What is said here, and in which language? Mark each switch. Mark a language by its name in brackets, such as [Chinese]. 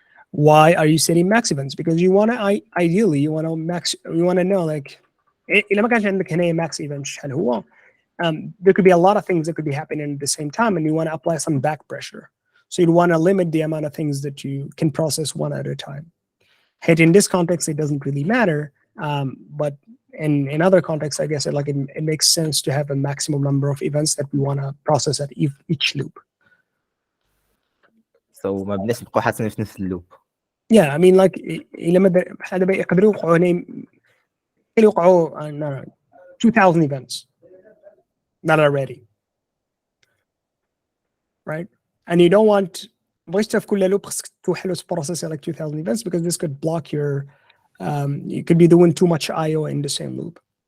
[English] Why are you setting max events? Because you want to ideally you want to know like [Arabic] إلا ما كانش عندك هنا max event شحال هو, [English] there could be a lot of things that could be happening at the same time, and you want to apply some back pressure. So you'd want to limit the amount of things that you can process one at a time. And in this context, it doesn't really matter, but in other contexts, I guess it makes sense to have a maximum number of events that we want to process at each loop. [Arabic] So ما بناش نبقاو حاطين في نفس اللوب. [English] Yeah, I mean like [Arabic] إلا ما بحال دابا يقدروا يوقعوا 2000 events. [English] that are ready, right? And you don't want [Arabic] بغيتش في كل loop خصك توحل [English] process like 2000 events because this could block your you could be doing too much IO in the same loop.